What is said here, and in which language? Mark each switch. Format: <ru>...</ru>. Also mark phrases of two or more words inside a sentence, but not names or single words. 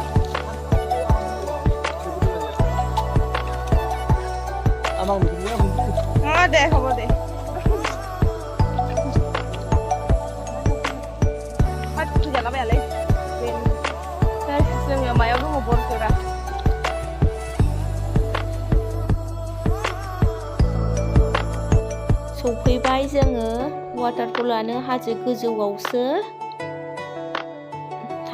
<brx>दे হ'ব दे। जालाबायालै जोङो मायाव दङ बरजरा। सफैबाय जोङो वाटारफलानो हाजो गोजौआवसो।</brx>